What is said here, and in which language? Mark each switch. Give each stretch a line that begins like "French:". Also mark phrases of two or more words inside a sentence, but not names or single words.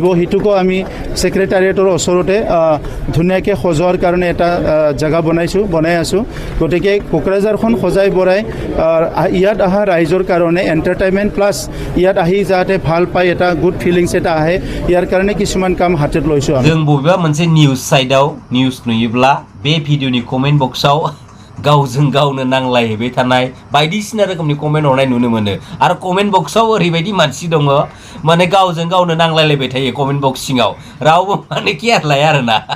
Assamese: সেইটোকো আমি ছেক্ৰেটাৰিয়েটৰ ওচৰতে ধুনীয়াকৈ সজোৱাৰ কাৰণে এটা জেগা বনাই আছোঁ। গতিকে কোকৰাঝাৰখন সজাই বৰাই ইয়াত অহা ৰাইজৰ কাৰণে
English: entertainment plus
Assamese: ইয়াত আহি যাতে ভাল পায়, এটা
English: good feelings
Assamese: এটা আহে, ইয়াৰ কাৰণে কিছুমান কাম হাতত লৈছোঁ।
Bodo: जों बबेबा मोनसे
English: news siteआव
Bodo: निउस नुयोब्ला बे भिडिअनि
English: comment boxआव
Bodo: गावजों गावनो नांलायहैबाय थानाय बायदिसिना रोखोमनि कमेन्ट हरनाय नुनो मोनो। आरो
English: comment boxआव
Bodo: ओरैबायदि मानसि दङ, माने गावजों गावनो नांलायलायबाय थायो
English: comment box
Bodo: सिङाव, रावबो माने केयार लाया आरोना।